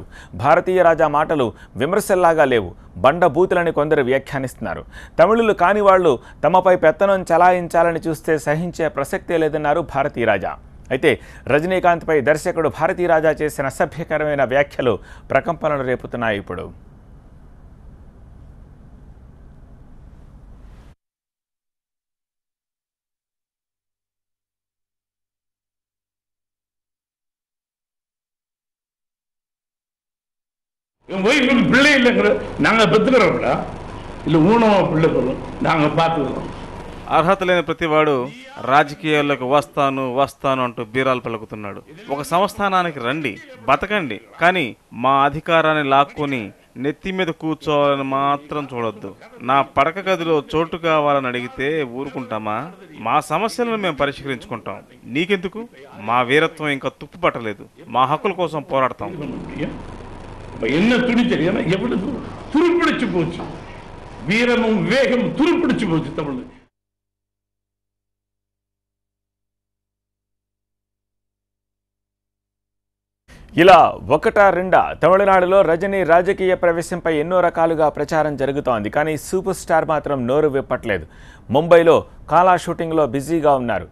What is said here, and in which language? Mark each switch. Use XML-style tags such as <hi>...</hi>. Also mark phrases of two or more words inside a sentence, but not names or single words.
<te>భారతీయ రాజా మాటలు విమర్శల్లాగా లేవు, బండబూతులని కొందరు వ్యాఖ్యానిస్తున్నారు. తమిళులు కాని వాళ్ళు తమపై పెత్తనం చలాయించాలని చూస్తే సహించే ప్రసక్తే లేదన్నారు భారతీ రాజా. అయితే రజనీకాంత్పై దర్శకుడు భారతీ రాజా చేసిన అసభ్యకరమైన వ్యాఖ్యలు ప్రకంపనలు రేపుతున్నాయి. ఇప్పుడు</te> <ta>பிள்ளை இல்லைங்கிற நாங்கள் பெற்றுக்கிறோம்ல இல்லை ஊனமாக பிள்ளை சொல்லும் நாங்கள் பார்த்துக்கிறோம்.</ta> <te>అర్హత లేని ప్రతివాడు రాజకీయాల్లోకి వస్తాను అంటూ బీరాలు పలుకుతున్నాడు. ఒక సంస్థానానికి రండి, బతకండి, కానీ మా అధికారాన్ని లాక్కొని నెత్తి మీద కూర్చోవాలని మాత్రం చూడొద్దు. నా పడక గదిలో చోటు కావాలని అడిగితే ఊరుకుంటామా? మా సమస్యలను మేము పరిష్కరించుకుంటాం. నీకెందుకు? మా వీరత్వం ఇంకా తుప్పు పట్టలేదు. మా హక్కుల కోసం పోరాడతాం.</te> <ta>என்ன துணிச்சல், ஏன்னா எவ்வளவு துருப்பிடிச்சு போச்சு, வீரமும் வேகமும் துருப்பிடிச்சு போச்சு தமிழ்.</ta> <te>ఇలా ఒకటా రెండా తమిళనాడులో రజనీ రాజకీయ ప్రవేశంపై ఎన్నో రకాలుగా ప్రచారం జరుగుతోంది. కానీ</te> <en>super star</en> <te>మాత్రం నోరు విప్పట్లేదు. ముంబైలో కాలా షూటింగ్లో బిజీగా ఉన్నారు.</te>